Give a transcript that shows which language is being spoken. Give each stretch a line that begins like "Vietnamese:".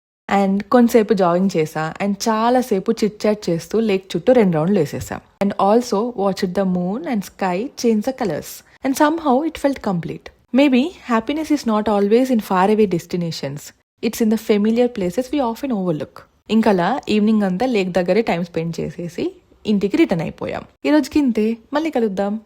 Telugu: And కొంతసేపు jogging చేసా. And చాలాసేపు చిట్ చాట్ చేస్తూ లేక్ చుట్టూ 2 రౌండ్లు వేసేసా.
English: And also watch the moon and sky change the colours. And somehow it felt complete. Maybe happiness is not always in faraway destinations. It's in the familiar places we often overlook.
Telugu: ఇంకలా evening అంతా lake దగ్గరే time spend చేసేసి ఇంటికి return అయిపోయాం. ఈరోజుకి ఇంతే. మళ్ళీ కలుద్దాం.